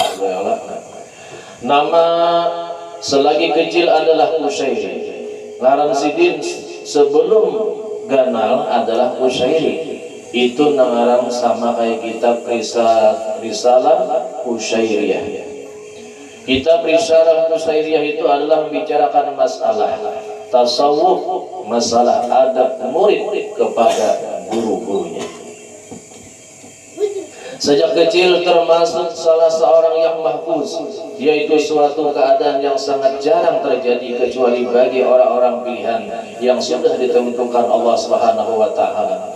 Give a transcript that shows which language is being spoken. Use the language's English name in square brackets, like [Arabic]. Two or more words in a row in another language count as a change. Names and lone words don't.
[Indonesian] Nama selagi kecil adalah Usairi. [Banjar] Ngaran Sidin sebelum ganal adalah Usairi. [Indonesian] Itu ngaran sama kayak kitab Risalah Usairiyah. Kitab Risalah Usairiyah itu adalah membicarakan masalah tasawuf, masalah adab murid kepada guru-gurunya. Sejak kecil termasuk salah seorang yang mahfuz, yaitu suatu keadaan yang sangat jarang terjadi kecuali bagi orang-orang pilihan yang sudah ditentukan Allah [Arabic] سبحانه وتعالى.